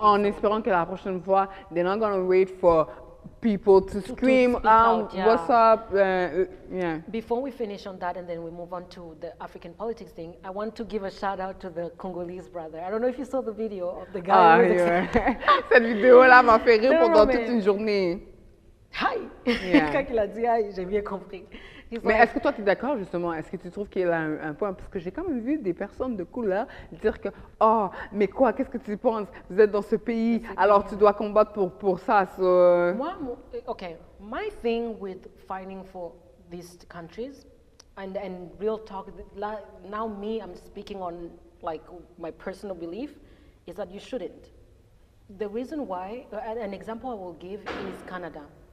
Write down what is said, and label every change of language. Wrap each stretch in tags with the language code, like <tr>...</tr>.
<fr>En espérant que la prochaine fois,</fr> <en>they're not going to wait for people to scream out, what's up? Before we finish on that and then we move on to the African politics thing, I want to give a shout out to the Congolese brother. I don't know if you saw the video of the guy.</en> <fr>Cette vidéo-là m'a fait rire pendant toute une journée.</fr> <en>Hi!</en> <fr>Quand il a dit hi, j'ai bien compris. Mais est-ce que toi, tu es d'accord, justement? Est-ce que tu trouves qu'il a un point? Parce que j'ai quand même vu des personnes de couleur dire que, oh, mais quoi, qu'est-ce que tu penses? Vous êtes dans ce pays, alors tu dois combattre pour ça.</fr> <en>Moi, okay, my thing with fighting for these countries, and real talk, now me, I'm speaking on like my personal belief, is that you shouldn't. The reason why, an example I will give is Canada.</en>